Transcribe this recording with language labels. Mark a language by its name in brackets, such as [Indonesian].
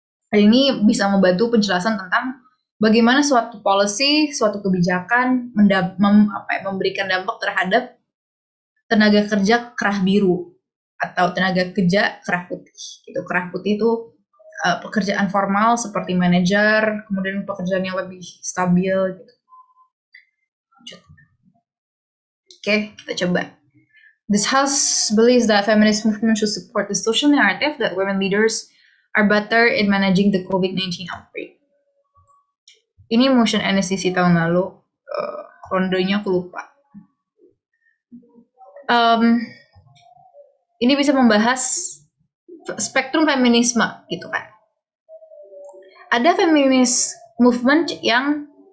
[Indonesian] Hal ini bisa membantu penjelasan tentang bagaimana suatu policy, suatu kebijakan memberikan dampak terhadap tenaga kerja kerah biru atau tenaga kerja kerah putih. Gitu. Kerah putih itu pekerjaan formal seperti manajer, kemudian pekerjaan yang lebih stabil. Gitu. Oke, kita coba. [English] This house believes that feminist movement should support the social narrative that women leaders are better in managing the COVID-19 outbreak. [Indonesian] Ini motion NSCC tahun lalu, rondonya aku lupa. Ini bisa membahas spektrum feminisme gitu kan. Ada feminis movement yang